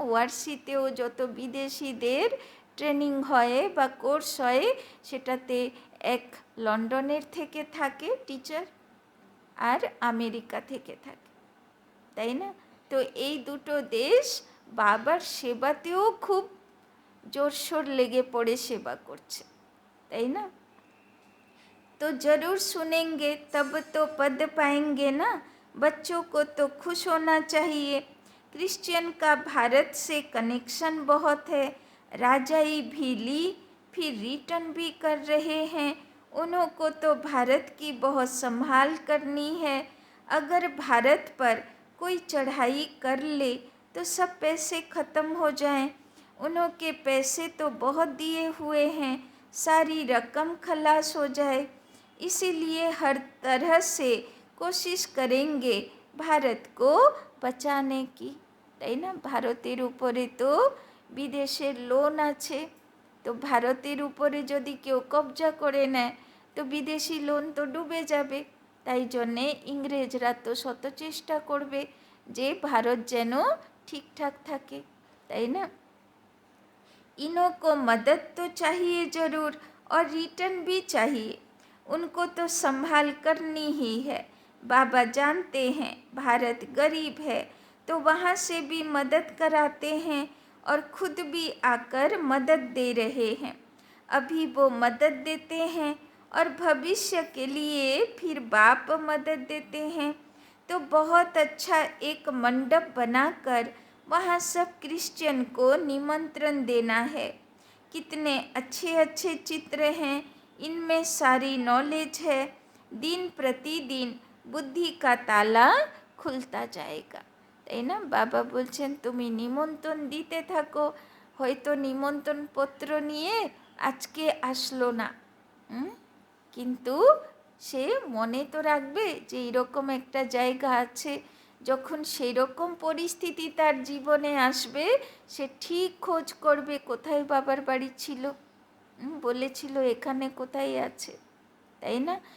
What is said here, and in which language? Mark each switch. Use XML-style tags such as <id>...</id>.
<bn>ওয়ারসিতেও যত বিদেশিদের ট্রেনিং হয় বা কোর্স হয়, সেটাতে এক লন্ডনের থেকে থাকে টিচার, আর আমেরিকা থেকে থাকে, তাই না? তো এই দুটো দেশ বাবার সেবাতেও খুব জোরশোর লেগে পড়ে সেবা করছে, তাই না?</bn> <hi>तो ज़रूर सुनेंगे तब तो पद पाएंगे ना। बच्चों को तो खुश होना चाहिए। क्रिश्चियन का भारत से कनेक्शन बहुत है। राजाई भी ली, फिर रिटर्न भी कर रहे हैं। उन्हों को तो भारत की बहुत संभाल करनी है। अगर भारत पर कोई चढ़ाई कर ले तो सब पैसे ख़त्म हो जाएं। उन्हों के पैसे तो बहुत दिए हुए हैं, सारी रकम खलास हो जाए। इसीलिए हर तरह से कोशिश करेंगे भारत को বাঁচানে কি,</hi> <bn>তাই না? ভারতের উপরে তো বিদেশের লোন আছে, তো ভারতের উপরে যদি কেউ কবজা করে নেয় তো বিদেশি লোন তো ডুবে যাবে। তাই জন্যে ইংরেজরা তো শত চেষ্টা করবে যে ভারত যেন ঠিকঠাক থাকে, তাই না?</bn> <hi>इन्हों को मदद तो चाहिए ज़रूर और रिटर्न भी चाहिए। उनको तो संभाल करनी ही है। बाबा जानते हैं भारत गरीब है, तो वहाँ से भी मदद कराते हैं और खुद भी आकर मदद दे रहे हैं। अभी वो मदद देते हैं और भविष्य के लिए फिर बाप मदद देते हैं। तो बहुत अच्छा एक मंडप बनाकर वहाँ सब क्रिश्चियन को निमंत्रण देना है। कितने अच्छे अच्छे चित्र हैं, इनमें सारी नॉलेज है। दिन प्रतिदिन बुद्धि का ताला खुलता जाएगा,</hi> <bn>তাই না? বাবা বলছেন তুমি নিমন্ত্রণ দিতে থাকো। হয়তো নিমন্ত্রণ পত্র নিয়ে আজকে আসলো না, কিন্তু সে মনে তো রাখবে যে এরকম একটা জায়গা আছে। যখন সেই রকম পরিস্থিতি তার জীবনে আসবে, সে ঠিক খোঁজ করবে কোথায় বাবার বাড়ি ছিল, বলেছিল এখানে কোথায় আছে, তাই না?</bn>